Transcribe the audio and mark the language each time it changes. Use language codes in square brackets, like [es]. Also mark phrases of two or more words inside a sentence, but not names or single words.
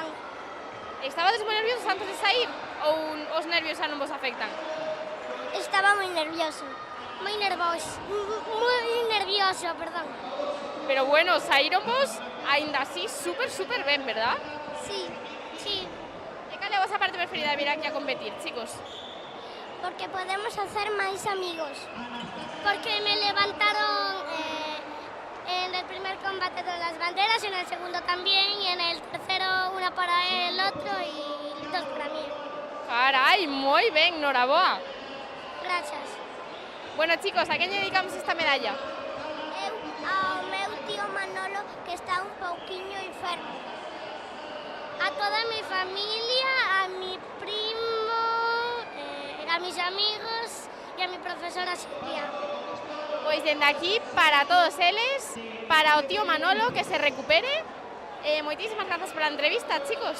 [gl] Estabades moi nerviosos antes de sair ou os nervios xa non vos afectan? Estaba moi nervioso, moi nervioso, perdón. Pero bueno, saíronvos aínda así super ben, verdad? [es] Sí, sí, [gl] E cal é a vosa parte preferida de vir aquí a competir, chicos? [es] porque podemos hacer [gl] máis amigos. [es] Porque me levantaron en el primer combate de las banderas, en el segundo también, y en el tercero una para el otro y dos para mí. [gl] Carai, moi ben, noraboa. [es] Gracias. [gl] Bueno, chicos, a quen lle dedicamos esta medalla? Ao meu tío Manolo, que está un pouquiño enfermo. [es] A toda mi familia, a mi primo, a mis amigos e a mi profesora Silvia. [gl] Pois dende aquí, para todos eles, para o tío Manolo, que se recupere. Moitísimas grazas pola entrevista, chicos.